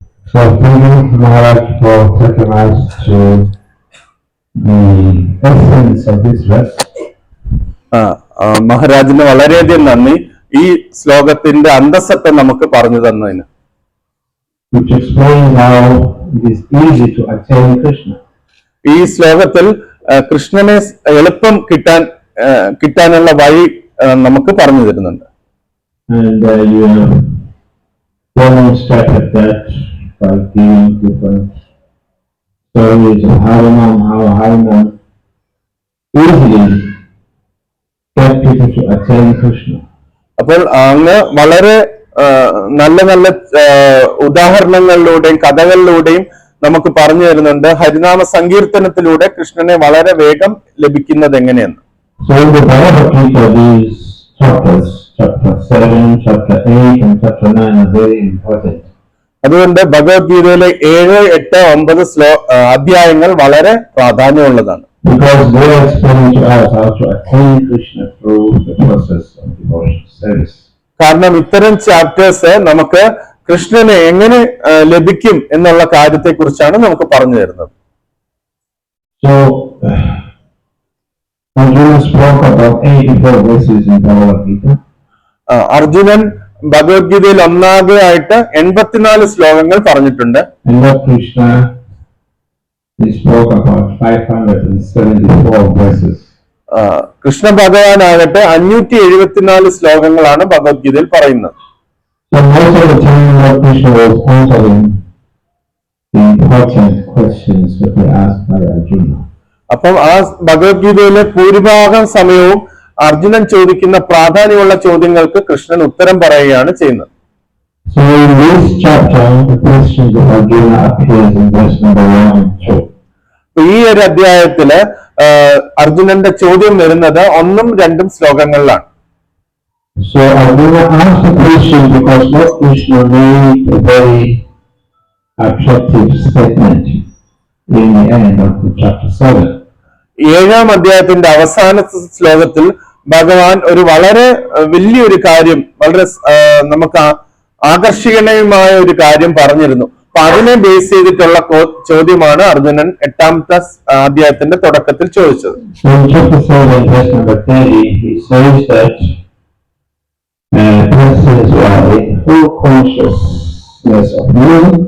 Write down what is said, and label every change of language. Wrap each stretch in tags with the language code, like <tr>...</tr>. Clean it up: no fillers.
<en>So thank you, Maharaj, for taking us to the essence of this verse.</en> <ml>മഹാരാജിന് വളരെയധികം നന്ദി ഈ ശ്ലോകത്തിന്റെ അന്തസ്സത്തെ നമുക്ക് പറഞ്ഞു തന്നതിന്.</ml> <en>Which explains how it is easy to attain Krishna.</en> <ml>ഈ ശ്ലോകത്തിൽ കൃഷ്ണനെ എളുപ്പം കിട്ടാനുള്ള വഴി നമുക്ക് പറഞ്ഞു തരുന്നുണ്ട്.</ml> <en>And you demonstrated that by giving different stories of how Hanuman easily get people to attain Krishna.</en> <ml>അപ്പോൾ അങ്ങ് വളരെ നല്ല നല്ല ഉദാഹരണങ്ങളിലൂടെയും കഥകളിലൂടെയും നമുക്ക് പറഞ്ഞു തരുന്നുണ്ട് ഹരിനാമ സങ്കീർത്തനത്തിലൂടെ കൃഷ്ണനെ വളരെ വേഗം ലഭിക്കുന്നത് എങ്ങനെയെന്ന്.</ml> <en>So in the Bhagavad Gita, these chapters, chapter 7, chapter 8 and chapter 9 are very important.</en> <ml>അതുകൊണ്ട് ഭഗവത്ഗീതയിലെ 7, 8, 9 അധ്യായങ്ങൾ വളരെ പ്രാധാന്യമുള്ളതാണ്.</ml> <en>Because they are explaining to us how to attain Krishna through the process of devotional service.</en> <ml>കാരണം ഇത്തരം ചാപ്റ്റേഴ്സ് നമുക്ക് കൃഷ്ണനെ എങ്ങനെ ലഭിക്കും എന്നുള്ള കാര്യത്തെ കുറിച്ചാണ് നമുക്ക് പറഞ്ഞു തരുന്നത്.</ml> <en>So Arjuna spoke about 84 verses in Bhagavad Gita.</en> <ml>Arjunan ഭഗവത്ഗീതയിൽ ഒന്നാകെ ആയിട്ട് 84 ശ്ലോകങ്ങൾ പറഞ്ഞിട്ടുണ്ട്.</ml> <en>And Lord Krishna, he spoke about 574 verses.</en> <ml>Krishna ഭഗവാനാകട്ടെ 574 ശ്ലോകങ്ങളാണ് ഭഗവത്ഗീതയിൽ പറയുന്നത്.</ml> <en>So most of the time Lord Krishna was answering the important questions that were asked by Arjuna.</en> <ml>അപ്പം ആ ഭഗവത്ഗീതയിലെ ഭൂരിഭാഗം സമയവും അർജുനൻ ചോദിക്കുന്ന പ്രാധാന്യമുള്ള ചോദ്യങ്ങൾക്ക് കൃഷ്ണൻ ഉത്തരം പറയുകയാണ് ചെയ്യുന്നത്.</ml> <en>So in this chapter, the questions of Arjuna appears in verse number 1 and 2.</en> <ml>ഈ ഒരു അധ്യായത്തില് അർജുനന്റെ ചോദ്യം വരുന്നത് 1ഉം 2ഉം ശ്ലോകങ്ങളിലാണ്.</ml> <en>So Arjuna asked the question because Lord Krishna made a very attractive statement in the end of the chapter 7.</en> <ml>7ാം അധ്യായത്തിന്റെ അവസാന ശ്ലോകത്തിൽ ഭഗവാൻ ഒരു വളരെ വലിയൊരു കാര്യം, വളരെ നമുക്ക് ആകർഷണീയമായ ഒരു കാര്യം പറഞ്ഞിരുന്നു. അപ്പൊ അതിനെ ബേസ് ചെയ്തിട്ടുള്ള ചോദ്യമാണ് അർജുനൻ 8ാമത്തെ അധ്യായത്തിന്റെ തുടക്കത്തിൽ ചോദിച്ചത്.</ml> <en>So in chapter 7, verse number 30, he says that persons who are in full consciousness of you.</en>